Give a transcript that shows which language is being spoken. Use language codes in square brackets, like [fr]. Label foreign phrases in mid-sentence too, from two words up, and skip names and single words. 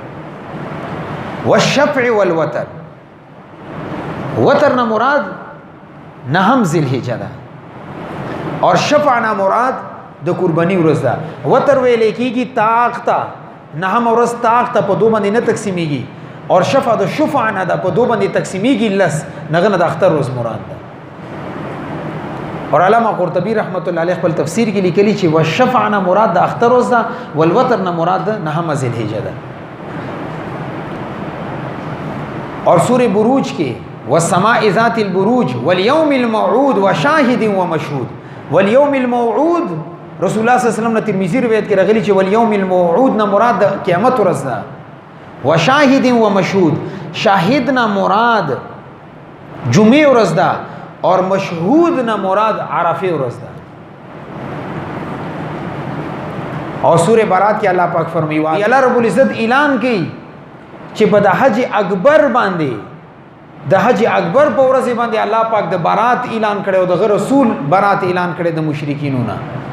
[ar] والشفع والوتر [ps] وتر نه مراد نهم ذوالحجه ده اور شفع نه مراد د قرباني ورځ ده وتر ویل کېږي طاقت نهم ورځ طاقت په دوه باندې نه تقسیمېږي اور شفع د شفع نه ده په دوه باندې تقسیمېږي لس نه د اختر ورځ مراد ده اور علامہ قرطبی رحمت الله علیه خپل تفسیر کې لیکلي چې والشفع نه مراد د اختر ورځ ده والوتر نه مراد نهم ذوالحجه ده اور سورہ بروج کې [ar] والسماء ذات البروج واليوم الموعود وشاهد ومشهود واليوم الموعود [ps] رسول الله [ar] صلی الله علیه وسلم [ps] نے ترمذی روایت کې راغلی چې [ar] واليوم الموعود [ps] نه مراد قیامت ورځ ده [ar] وشاهد ومشهود [ps] شاهد نه مراد جمعه ورځ ده اور مشهود نه مراد عرفه ورځ ده اور سورہ برات کې الله پاک فرمایي الله رب العزت اعلان کوي چې په د حج اکبر باندې د حج اکبر په ورځ باندې الله پاک د برات اعلان کړي او د رسول برات اعلان کړي د مشرکینو نه